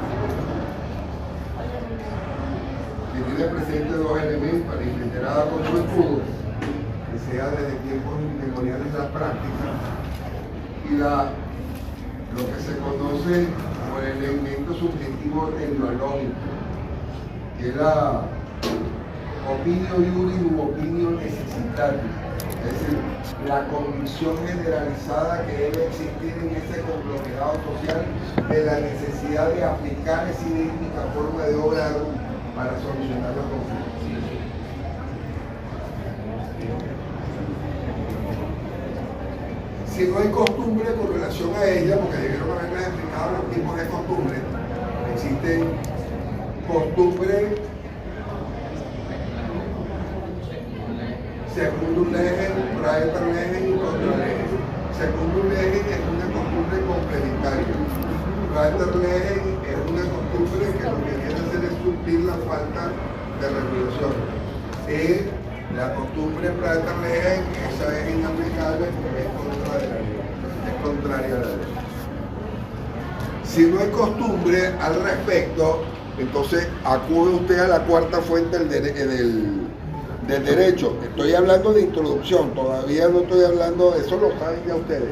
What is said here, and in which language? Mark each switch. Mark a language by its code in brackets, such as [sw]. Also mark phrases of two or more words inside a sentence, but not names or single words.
[es] Que tiene presente dos elementos, la reiterada con su escudo, que sea desde tiempos inmemoriales la práctica, y lo que se conoce como el elemento subjetivo teleológico, que es la [la] opinio iuris [es] u [la] opinio necessitatis, [es] es decir, la convicción generalizada que debe existir en ese conglomerado social de la necesidad de aplicar esa idéntica forma de obrar para solucionar los conflictos. Si no hay costumbre con relación a ella, porque debieron haberles explicado los tipos de costumbre, existen costumbre [la] secundum legem, praeter legem [es] y [la] contra legem. Secundum legem [es] es una costumbre complementaria. [la] Praeter legem [es] es una costumbre que lo que viene a hacer es suplir la falta de regulación. La costumbre [la] praeter legem, [es] esa es inaplicable porque es contra de la ley, es contraria a la ley. Si no hay costumbre al respecto, entonces acude usted a la cuarta fuente del derecho. Estoy hablando de introducción, todavía no estoy hablando, eso lo saben ya ustedes.